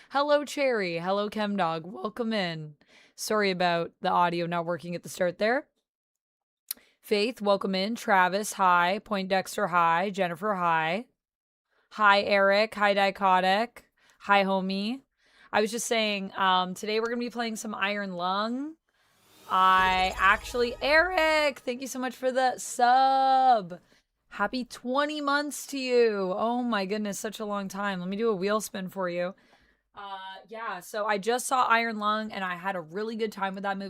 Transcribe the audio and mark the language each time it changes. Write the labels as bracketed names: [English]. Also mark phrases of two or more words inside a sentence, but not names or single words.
[English] Hello, Cherry. Hello, Chemdog. Welcome in. Sorry about the audio not working at the start there. Faith, welcome in. Travis, hi. Poindexter, hi. Jennifer, hi. Hi, Eric. Hi, Dichotic. Hi, homie. I was just saying, today we're going to be playing some Iron Lung. Eric, thank you so much for the sub. Happy 20 months to you. Oh my goodness, such a long time. Let me do a wheel spin for you. Yeah, so I just saw Iron Lung and I had a really good time with that movie.